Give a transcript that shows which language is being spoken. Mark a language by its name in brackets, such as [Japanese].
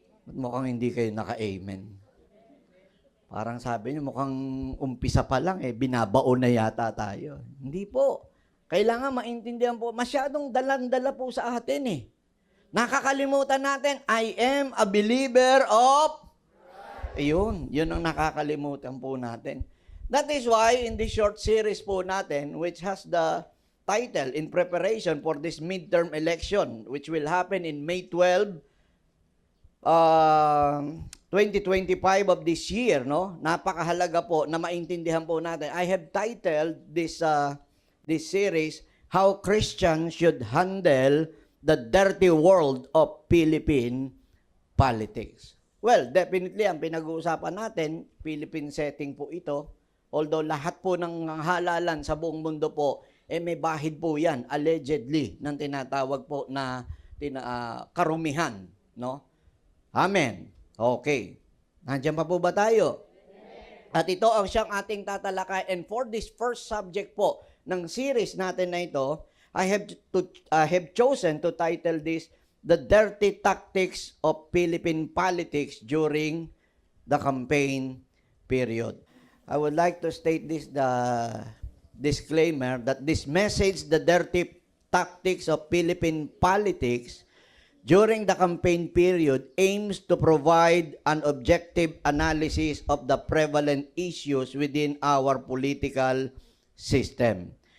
[Filipino] Mukhang hindi kayo naka-amen. Parang sabi niyo, mukhang umpisa pa lang, binabaon na yata tayo. Hindi po. Kailangan maintindihan po, masyadong dalang-dala po sa atin Nakakalimutan natin, [English] I am a believer of... [Filipino] Yun ang nakakalimutan po natin. [English] That is why, in this short series [Filipino] po natin, [English] which has the title, In Preparation for this Midterm Election, which will happen in May 12, 2025 of this year, no? [Filipino] Napakahalaga po na maintindihan po natin. [English] I have titled this series, How Christians Should Handle the Dirty World of Philippine Politics. Well, definitely, [Filipino] ang pinag-uusapan natin, Philippine setting po ito. Although lahat po ng halalan sa buong mundo po, may bahid po yan, allegedly, ng tinatawag po na karumihan, no? Amen. Okay. Nandiyan pa po ba tayo? At ito ang siyang ating tatalakay. [English] And for this first subject [Filipino] po ng series natin na ito, [English] I have chosen to title this, The Dirty Tactics of Philippine Politics During the Campaign Period. I would like to state this, the disclaimer, that this message, The Dirty Tactics of Philippine Politics during the campaign period, aims to provide an objective analysis of the prevalent issues within our political system.